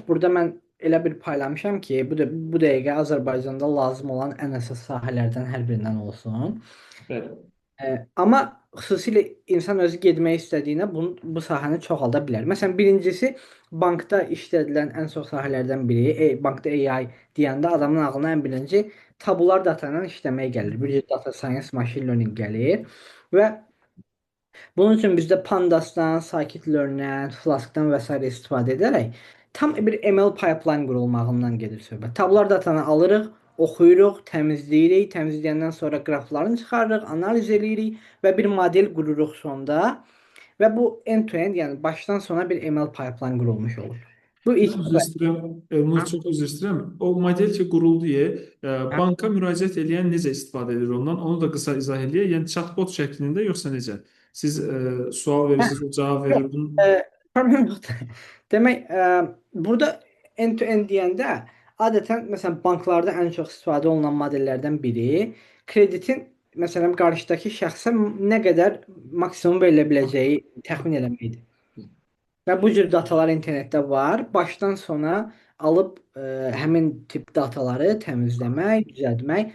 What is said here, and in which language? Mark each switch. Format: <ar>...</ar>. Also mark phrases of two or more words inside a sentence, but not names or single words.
<az>Burada mən elə bir paylamışam ki, bu dəqiqə Azərbaycanda lazım olan ən əsas sahələrdən hər birindən olsun. Bəli. Amma xüsusilə insan özü getmək istədiyinə bu sahəni çoxalda bilər. Məsələn, birincisi bankda işlədilən ən çox sahələrdən biri, bankda AI deyəndə adamın ağlına ən birinci</az> <en>tabular data</en> <az>ilə işləmək gəlir. Bir</az> <en>data science, machine learning</en> <az>gəlir və bunun üçün bizdə Pandasdan, Scikit-learn'dən, Flask'dan və s. istifadə edərək tam bir</az> <en>ML pipeline</en> <az>qurulmağından gedir söhbət. Tabular datanı alırıq, oxuyuruq, təmizləyirik, təmizləyəndən sonra qraflarını çıxarırıq, analiz edirik və bir model qururuq sonda və bu end-to-end, yəni başdan sona bir</az> <en>ML pipeline</en> <az>qurulmuş olur. Bu ilk Mən üzr istəyirəm, Elnur, ha? çox üzr istəyirəm. O model ki quruldu, Ha? banka müraciət edən necə istifadə edir ondan? Onu da qısa izah eləyək. Yəni chatbot şəklində yoxsa necə? Siz sual Hə, verirsiniz, o cavab yox, verir. Bunun... problem yoxdur. Demək, burada end-to-end deyəndə adətən məsələn banklarda ən çox istifadə olunan modellərdən biri kreditin məsələn qarşıdakı şəxsə nə qədər maksimum verilə biləcəyi təxmin eləməkdir. Və bu cür datalar internetdə var. Başdan sona alıb həmin tip dataları təmizləmək, düzəltmək.</az>